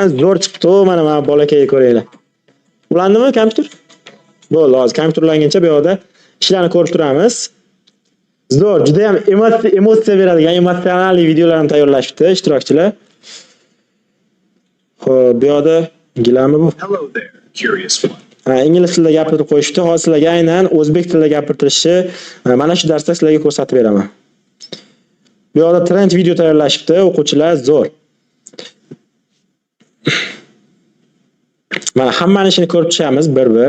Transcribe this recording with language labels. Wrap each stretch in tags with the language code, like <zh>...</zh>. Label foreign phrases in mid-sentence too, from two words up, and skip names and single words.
<uz>Zo'r chiqibdi, mana bolakayga ko'ringlar. Ulandimi kompyuter? Bo'ldi, hozir kompyuter ulanguncha bu yoqda ishlarni ko'rib turamiz. Zo'r, juda ham emotsiya beradigan, emotsional videolarni tayyorlashibdi ishtirokchilar. Xo'p, bu yoqda gilami bu?</uz> <en>Hello there, curious one.</en> <uz>Ingliz tilida gapirib qo'yishdi. Hozir sizlarga aynan o'zbek tilida gapirtirishni mana shu darsda sizlarga ko'rsatib beraman. Bu yoqda trend video tayyorlashibdi o'quvchilar, zo'r. Mana hammani ishini ko'rib chiqamiz bir-bir.</uz>